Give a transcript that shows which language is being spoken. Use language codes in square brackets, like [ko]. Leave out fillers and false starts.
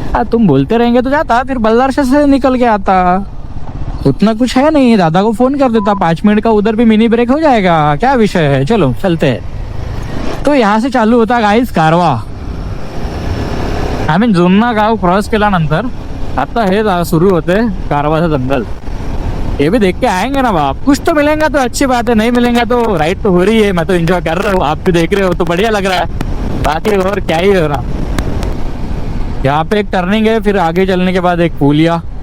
[hi] तुम बोलते रहेंगे तो जाता फिर बल्लारशाह से निकल के आता. उतना कुछ है नहीं. दादा को फोन कर देता 5 मिनट का उधर भी मिनी ब्रेक हो जाएगा. क्या विषय है चलो चलते हैं. तो यहाँ से चालू होता गाइस कारवा. [mr] आम्ही जुन्ना गाव क्रॉस केल्यानंतर आता हे सुरू होते कारवाचं जंगल. [hi] ये भी देख के आएंगे ना बाप. कुछ तो मिलेगा तो अच्छी बात है, नहीं मिलेगा तो राइड तो हो रही है. मैं तो एंजॉय कर रहा हूँ, आप भी देख रहे हो तो बढ़िया लग रहा है. बाकी और क्या ही हो रहा. यहाँ पे एक टर्निंग है, फिर आगे चलने के बाद एक पुलिया.